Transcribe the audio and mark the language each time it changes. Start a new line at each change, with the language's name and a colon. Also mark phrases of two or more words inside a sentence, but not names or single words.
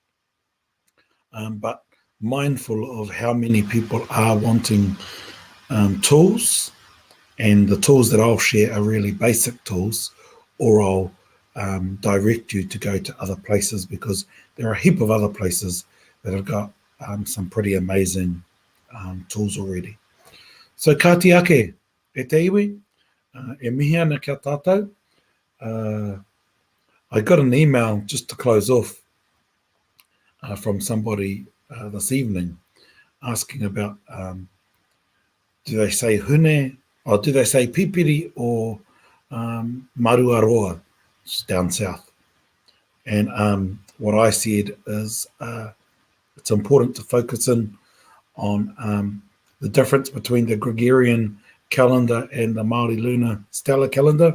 English: But mindful of how many people are wanting tools, and the tools that I'll share are really basic tools, or I'll direct you to go to other places, because there are a heap of other places that have got some pretty amazing tools already.
Māori: So ka te ake, e te iwi, e mihi ana kia tātou.
English: I got an email just to close off from somebody this evening asking about do they say hune, or do they say pipiri, or maruaroa down south. And what I said is it's important to focus in on the difference between the Gregorian calendar and the Māori lunar stellar calendar.